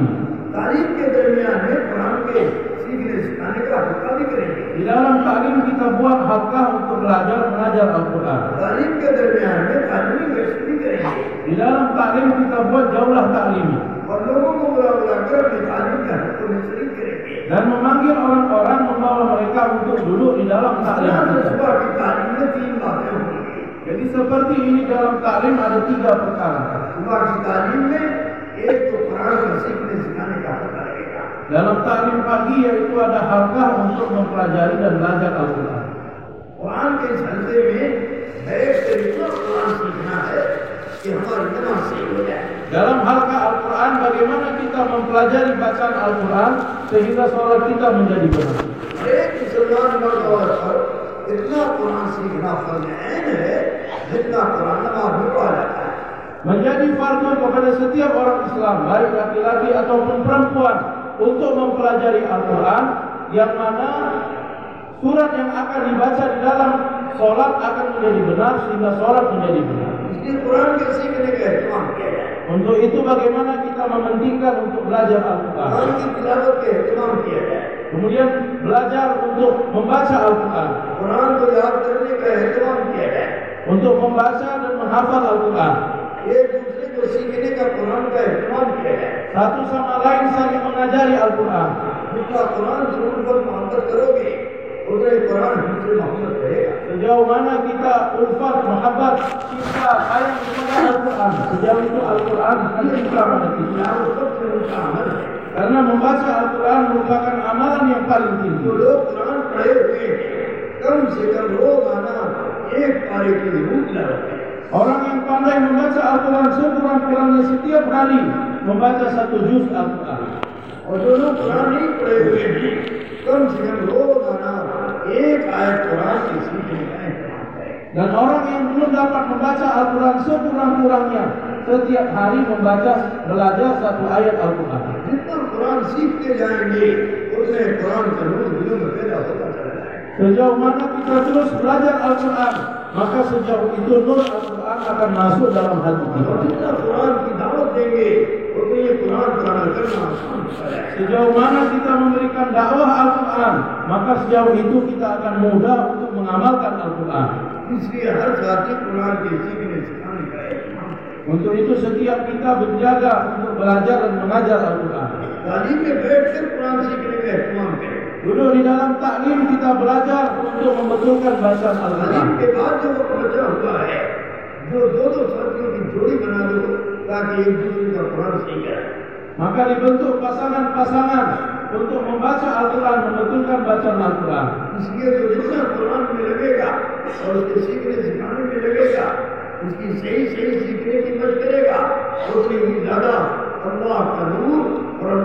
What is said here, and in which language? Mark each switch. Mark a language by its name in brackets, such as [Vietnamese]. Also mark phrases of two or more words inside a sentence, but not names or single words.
[Hindi] तालीम के दरमियान में कुरान के सीखने सिखाने का हल्का भी करेंगे. [Indonesian] Di dalam taklim kita buat halqah untuk belajar mengajar Al-Quran. [Hindi] तालीम के दरमियान में तालीमी गश्त भी करेंगे [Indonesian] Di dalam taklim kita buat jaulah taklimi [Hindi] और लोगों को बुला कर अपनी तालीम के हल्कों में शरीक करेंगे. [Indonesian] dan memanggil orang-orang, membawa mereka untuk duduk di dalam taklim kita. [Hindi] सुबह की तालीम में 3 बातें होंगी. [Indonesian] Jadi seperti ini dalam taklim ada 3 perkara. [Hindi] सुबह की तालीम में एक तो कुरान का सीखने सिखाने का हल्का लगेगा. [Indonesian] Dalam taklim pagi yaitu ada halqah untuk mempelajari dan belajar Al-Quran. [Hindi] कुरान के इस हल्के में एक तरीका कुरान सीखना है कि हमारी नमाज सही हो जाए. [Indonesian] Dalam halqah Al-Quran, bagaimana kita mempelajari bacaan Al-Quran sehingga sholat kita menjadi benar. [Hindi] एक मुसलमान मर्द और औरत इतना कुरान सीखना फर्ज ऐन है जितना कुरान नमाज में पढ़ा जाता है. [Indonesian] Menjadi fardu kepada setiap orang Islam, baik laki-laki ataupun perempuan, untuk mempelajari Al-Quran, yang mana surat yang akan dibaca di dalam sholat akan menjadi benar sehingga sholat menjadi benar. [Hindi] इसलिए कुरान के सीखने का एहतमाम किया जाए. [Indonesian] Untuk itu bagaimana kita mementingkan untuk belajar Al-Quran. [Hindi] कुरान की तिलावत के एहतमाम किया जाए, [Indonesian] Kemudian belajar untuk membaca Al-Quran, [Hindi] कुरान को याद करने का एहतमाम किया जाए, [Indonesian] untuk membaca dan menghafal Al-Quran. [Hindi] एक दूसरे को सीखने का कुरान का एहतमाम किया जाए। [Indonesian] Satu sama lain saling mengajari Al-Quran. [Hindi] जितना कुरान से उन पर मोहब्बत करोगे उतना ही कुरान हमसे मोहब्बत करेगा। [Indonesian] Sejauh mana kita ulfat, mahabbat, cinta, sayang kepada Al-Quran, sejauh itu Al-Quran akan cinta pada kita. [Hindi] और सबसे ऊंचा अमल है। [Indonesian] Karena membaca Al-Quran merupakan amalan yang paling [Hindi] जो [Indonesian] tinggi. [Hindi] लोग कुरान पढ़े हुए हैं कम से कम रोजाना एक पारे की जरूर तिलावत करें। [Indonesian] Orang yang pandai membaca Al-Quran sekurang-kurangnya setiap hari membaca 1 juz Al-Quran. [Hindi] और जो लोग कुरान नहीं पढ़े हुए हैं कम से कम रोजाना एक आयत कुरान की सीखने का एहतमाम करें। [Indonesian] Dan orang yang belum dapat membaca Al-Quran sekurang-kurangnya setiap hari belajar 1 ayat Al-Quran. [Hindi] जितना कुरान सीखते जाएंगे उतने कुरान का नूर दिलों में पैदा होता चला जाएगा। [Indonesian] Sejauh mana kita terus belajar Al-Quran, maka sejauh itu nur Al-Quran akan masuk dalam hati [Hindi] और [Indonesian] kita. [Hindi] जितना कुरान की दावत देंगे उतने ये कुरान पर अमल करना आसान होता है। [Indonesian] Sejauh mana kita memberikan dakwah Al-Quran, maka sejauh itu kita akan mudah untuk mengamalkan Al-Quran. [Hindi] इसलिए हर साथी कुरान के सीखने सिखाने का एहतमाम करें। [Indonesian] Untuk itu setiap kita berjaga untuk belajar dan mengajar Al-Quran. [Hindi] तालीम में बैठकर कुरान सीखने का एहतमाम करें। [Indonesian] Duduk di dalam taklim kita belajar untuk membetulkan bacaan Al-Quran. [Hindi] तालीम के बाद जो वक्त बचा हुआ है जो दो साथियों की जोड़ी बना दो ताकि एक दूसरे का कुरान सीख जाए। [Indonesian] Maka dibentuk pasangan-pasangan untuk membaca Al-Quran, membetulkan bacaan Al-Quran. [Hindi] इसलिए जो जितना कुरान में लगेगा और उसके सीखने सिखाने में लगेगा उसकी सही सीखने की मदद करेगा उतनी ही ज्यादा अल्लाह का नूर और अल्लाह